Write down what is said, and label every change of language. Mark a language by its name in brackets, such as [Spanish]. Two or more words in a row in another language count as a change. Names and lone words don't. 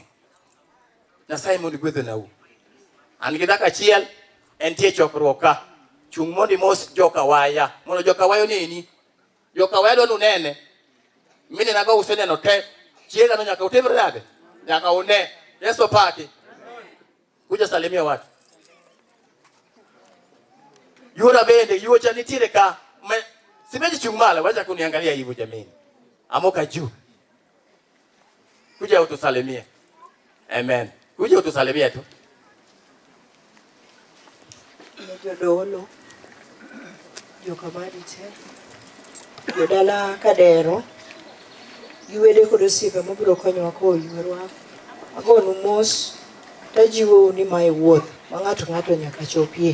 [Luo (Kenya and Tanzania)] Nyasaye mondo gwedho nau. An gi dhako achiel, entie chokruok ka. Chung' mondi mos joka waya. Mondo joka wayo neni. Joka waya dwani unene. Mine nago useneno te. Chiega no nyaka utimre nade? Nyaka une. Yesu paki. [Swahili] Kuja salimia watu. [Luo (Kenya and Tanzania)] Yura bende, yuocha nitiere ka. Simeji chung' malo, [Swahili] wacha kuniangalia hivyo jamini. Amoka juu. Kuja utusalimie. Amen. Kuja utusalimie tu. [Luo (Kenya and Tanzania)] Jodolo, jokamadi te, jodala kadero, giwede kod osiepe mabiro konyowa kowo ywerwa. Agonu mos, tajiwo ni mae wuoth ma ng'ato ng'ato nyaka chopie.